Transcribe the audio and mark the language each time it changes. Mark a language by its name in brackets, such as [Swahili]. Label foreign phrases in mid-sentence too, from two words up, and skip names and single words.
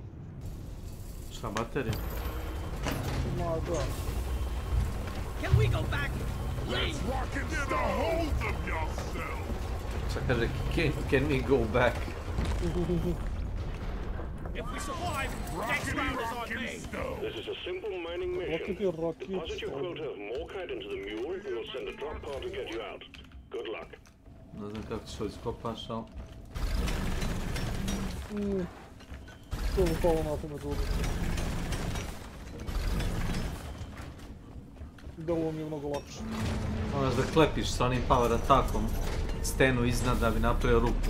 [Serbian] Šta, baterija? Ma, da. [English] Can we go back? Let's rock and get a hold of yourself! [Serbian] Šta kaže, [English] can we go back? If we survive, next round is on me! This is a simple mining mission. Deposit your quota of morkite into the mule and we'll send a drop car to get you out. Good luck. [Serbian] Ne znam kako ćeš ovo iskopaš, ali... To mi palo na pamet ovdje. Da ovo mi je mnogo lakše. Moraš da klepiš sa onim [English] power attackom [Serbian] stenu iznad da bi napravio rupu.